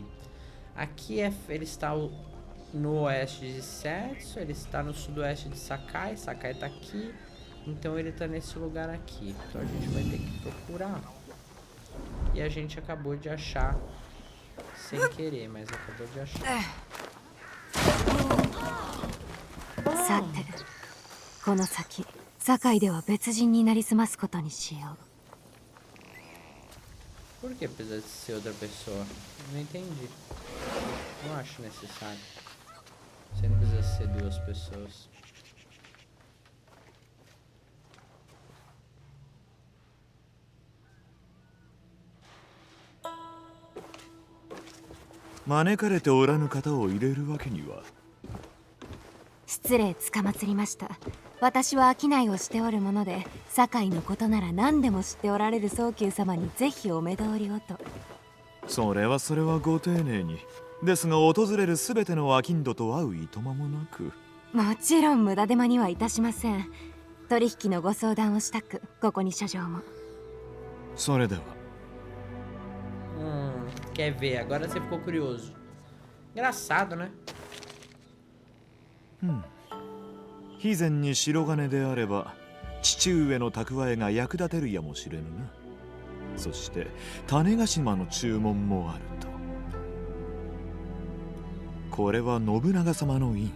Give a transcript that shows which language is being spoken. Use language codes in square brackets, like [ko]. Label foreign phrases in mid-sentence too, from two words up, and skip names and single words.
[pt] Aqui ele está no oeste de Setsu, ele está no sudoeste de Sakai. Sakai tá aqui, então ele tá nesse lugar aqui. Então a gente vai ter que procurar. E a gente acabou de achar sem querer, mas acabou de achar. [ja] さて、この先、堺では別人になりすますことにしよう。 [pt] Por que precisa ser outra pessoa? Não entendi. Não acho necessário. Você não precisa ser 2 pessoas. [ja] 失礼つかまつりました。私は商いをしておるもので、堺のことなら何でも知っておられる早急様にぜひお目通りをと。それはご丁寧に。ですが訪れるすべての商人と会ういとまもなく。もちろん無駄手間にはいたしません。取引のご相談をしたく、ここに書状も。それでは。 [pt] Quer ver? Agora você ficou curioso. Engraçado, né? [ja] 以前に白金であれば父上の蓄えが役立てるやもしれぬな。そして種子島の注文もあると。これは信長様の印。